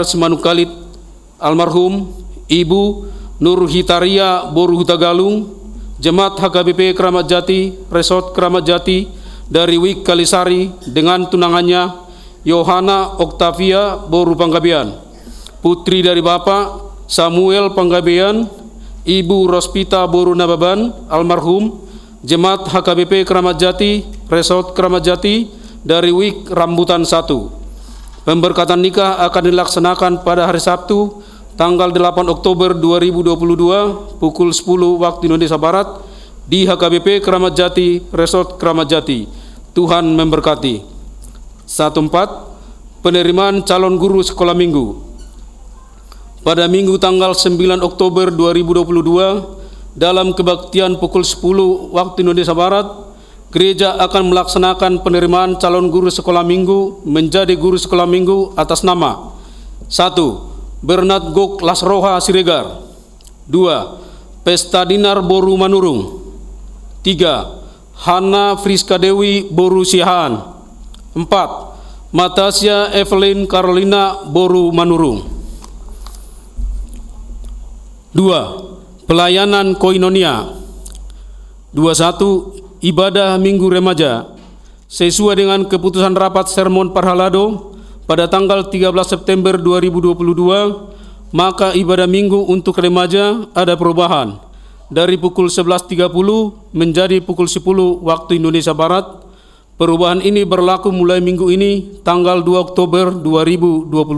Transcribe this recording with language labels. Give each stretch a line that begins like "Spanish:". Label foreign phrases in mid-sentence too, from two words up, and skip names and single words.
Indonesian: Simanukalit almarhum, Ibu Nur Hitaria Boru Hutagalung, Jemaat HKBP Kramat Jati, Resort Kramat Jati, dari Wik Kalisari, dengan tunangannya Yohana Oktavia Boru Panggabean, putri dari Bapak Samuel Panggabean, Ibu Rospita Boru Nababan almarhum, Jemaat HKBP Kramat Jati, Resort Kramat Jati, dari Wik Rambutan 1. Pemberkatan nikah akan dilaksanakan pada hari Sabtu tanggal 8 Oktober 2022 pukul 10 waktu Indonesia Barat di HKBP Kramat Jati, Resort Kramat Jati. Tuhan memberkati. 1-4 penerimaan calon guru sekolah minggu. Pada minggu tanggal 9 Oktober 2022 dalam kebaktian pukul 10 waktu Indonesia Barat, gereja akan melaksanakan penerimaan calon guru sekolah minggu menjadi guru sekolah minggu atas nama 1. Bernard Gok Lasroha Siregar. 2. Pesta Dinar Boru Manurung. 3. Hana Friska Dewi Boru Siahaan. 4. Matasia Evelyn Carolina Boru Manurung. 2. Pelayanan Koinonia. 21. Ibadah Minggu Remaja. Sesuai dengan keputusan rapat sermon Parhalado pada tanggal 13 September 2022, maka ibadah minggu untuk remaja ada perubahan dari pukul 11.30 menjadi pukul 10 waktu Indonesia Barat. Perubahan ini berlaku mulai minggu ini tanggal 2 Oktober 2022.